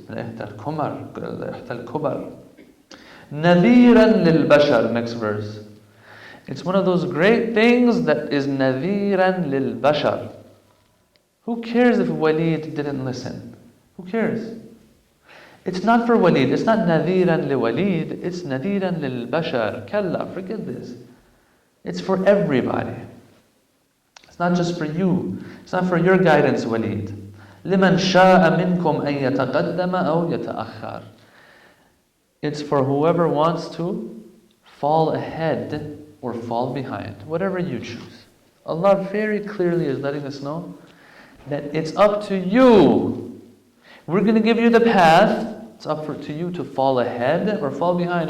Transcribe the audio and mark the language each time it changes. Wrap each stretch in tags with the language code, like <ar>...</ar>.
<ar>لَإِحْدَى الْكُبَرِ. نَذِيرًا لِلْبَشَرِ.</ar> <en>Next verse. It's one of those great things that is</en> <ar>نَذِيرًا لِلْبَشَرِ.</ar> <en>Who cares if Walid didn't listen? Who cares? It's not for Walid. It's not</en> <ar>نَذِيرًا لِوَلِيد.</ar> <en>It's</en> <ar>نَذِيرًا لِلْبَشَرِ.</ar> <en>Kalla, forget this. It's for everybody. It's not just for you. It's not for your guidance, Walid.</en> <ar>لِمَنْ شَاءَ مِنْكُمْ أَنْ يَتَقَدَّمَ أَوْ يَتَأَخَّرَ.</ar> <en>It's for whoever wants to fall ahead or fall behind, whatever you choose. Allah very clearly is letting us know that it's up to you. We're going to give you the path. It's up to you to fall ahead or fall behind.</en>